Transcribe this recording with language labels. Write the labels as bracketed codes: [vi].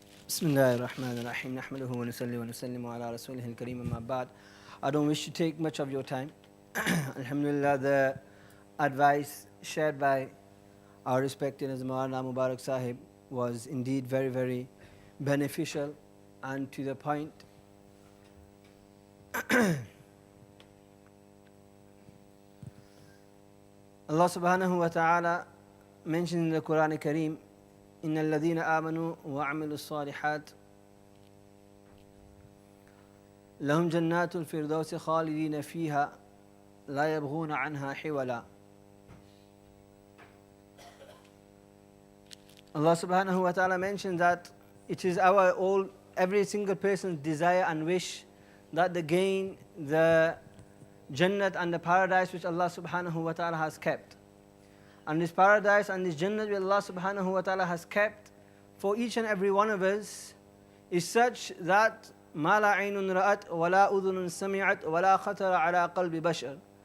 [ar] بسم الله الرحمن الرحيم نحمده ونصلي ونسلم على رسوله الكريم أما بعد. [en] I don't wish to take much of your time. Alhamdulillah, the advice shared by our respected Maulana Mubarak Sahib was indeed very, very beneficial and to the point. Allah subhanahu wa ta'ala mentioned in the Quran Kareem, إن الذين آمنوا وعملوا الصالحات لهم جنات الفردوس خالدين فيها لا يبغون عنها حولا. Allah subhanahu wa ta'ala mentioned that it is every single person's desire and wish that they gain the Jannat and the paradise which Allah subhanahu wa ta'ala has kept. And this paradise and this Jannat which Allah subhanahu wa ta'ala has kept for each and every one of us is such that ما لا عين رأت ولا أذن سمعت ولا خطر على قلب بشر.